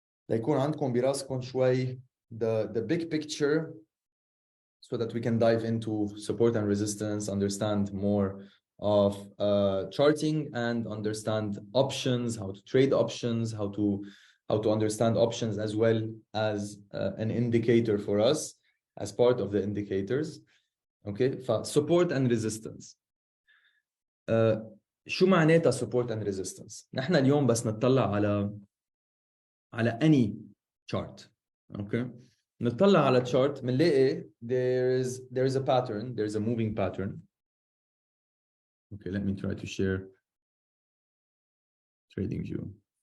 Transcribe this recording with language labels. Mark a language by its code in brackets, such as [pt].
[ar] ليكون عندكم براسكم شوي [en] the big picture, so that we can dive into support and resistance, understand more of charting, and understand options, how to trade options, how to understand options as well as an indicator for us as part of the indicators. Okay, support and resistance. [ar] شو معناتها support and resistance؟ نحن اليوم بس نطلع على any chart. [en] Okay, [ar] نطلع على [en] chart بنلاقي there is a pattern, there is a moving pattern. Okay, let me try to share trading view.